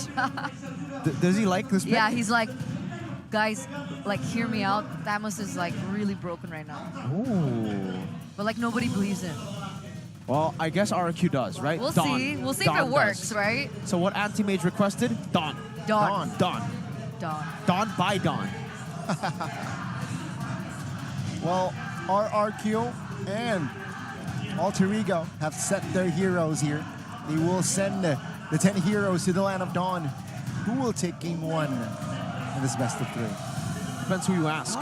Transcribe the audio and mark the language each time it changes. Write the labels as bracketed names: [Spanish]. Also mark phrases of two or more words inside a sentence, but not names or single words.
[English] Does he like this pick? Yeah, he's like, guys, like, hear me out. Thamus is like really broken right now. Ooh. But like nobody believes him. Well, I guess RRQ does, right? We'll see. We'll see if it works, right? So what Anti-Mage requested? Dawn. Dawn. Dawn. Dawn. Dawn by Dawn. Well, RRQ and Alter Ego have set their heroes here. They will send the 10 heroes to the Land of Dawn. Who will take game 1 in this best of 3? Depends who you ask.